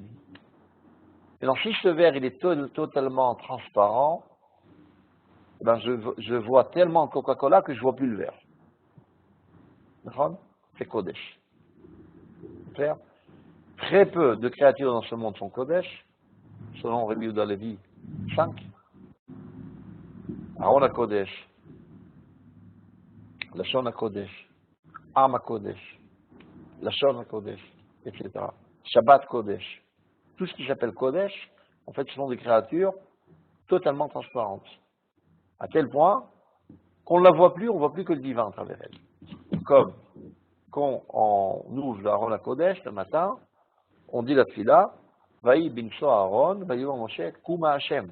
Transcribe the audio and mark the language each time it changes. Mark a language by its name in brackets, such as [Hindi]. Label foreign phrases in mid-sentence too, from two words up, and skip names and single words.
[French] Et donc, si ce verre il est totalement transparent, ben je vois tellement de Coca-Cola que je ne vois plus le verre. D'accord? C'est Kodesh. C'est clair? Très peu de créatures dans ce monde sont Kodesh, selon Rabbi Yehuda Levi 5. [Hebrew] ארון הקודש, לשון הקודש, עם הקודש, לשון הקודש, etc. שבת קודש. [French] Tout ce qui s'appelle Kodesh, en fait, ce sont des créatures totalement transparentes. À tel point qu'on ne la voit plus, on ne voit plus que le divin à travers elle. Comme quand on ouvre l' [Hebrew] ארון הקודש [French] le matin, on dit la tfila, [Hebrew] ויהי בנסע הארון, ויאמר משה, קומה השם.